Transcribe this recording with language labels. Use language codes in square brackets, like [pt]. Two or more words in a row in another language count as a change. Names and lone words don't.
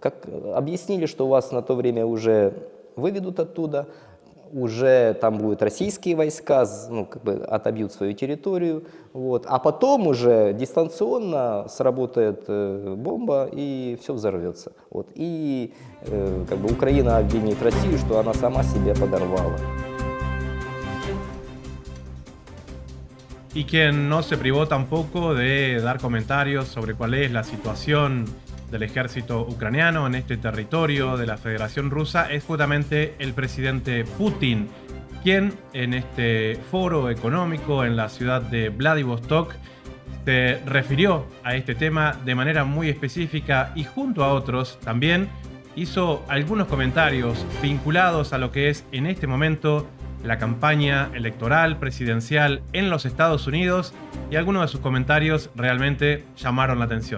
[ru] Как объяснили, что вас на то время уже выведут оттуда, уже там будут российские войска, как бы отобьют свою территорию, вот, а потом уже дистанционно сработает бомба и все взорвется. Вот, и как бы Украина обвинит Россию, что она сама себя подорвала. [es] Y quien no se privó tampoco de dar comentarios sobre cuál es la situación del ejército ucraniano en este territorio de la Federación Rusa es justamente el presidente Putin, quien en este foro económico en la ciudad de Vladivostok se refirió a este tema de manera muy específica y junto a otros también hizo algunos comentarios vinculados a lo que es en este momento la campaña electoral presidencial en los Estados Unidos, y algunos de sus comentarios realmente llamaron la atención.